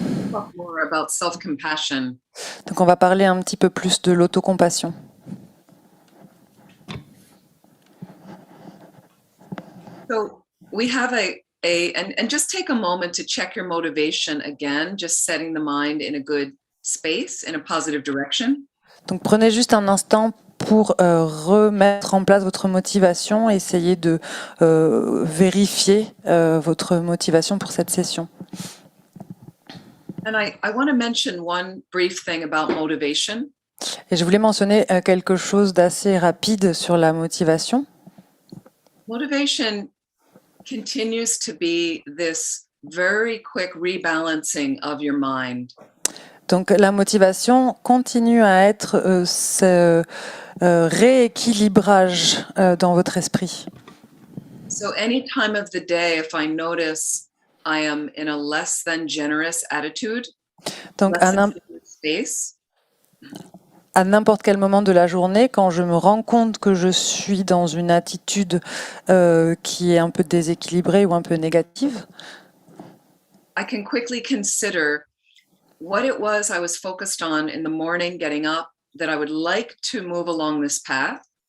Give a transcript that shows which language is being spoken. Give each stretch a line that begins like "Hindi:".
English: Talk more about self-compassion.
French: Donc on va parler un petit peu plus de l'autocompassion.
English: So we have and just take a moment to check your motivation again, just setting the mind in a good space, in a positive direction.
French: Donc prenez juste un instant pour remettre en place votre motivation, essayez de vérifier votre motivation pour cette session.
English: And I want to mention one brief thing about motivation.
French: Et je voulais mentionner quelque chose d'assez rapide sur la motivation.
English: Motivation continues to be this very quick rebalancing of your mind.
French: Donc la motivation continue à être ce rééquilibrage dans votre esprit.
English: So any time of the day, if I notice I am in a less than generous attitude,
French: Donc
English: less than space,
French: à n'importe quel moment de la journée, quand je me rends compte que je suis dans une attitude qui est un peu déséquilibrée ou un peu négative,
English: I can quickly consider what it was I was focused on in the morning getting up that I would like to move along this path.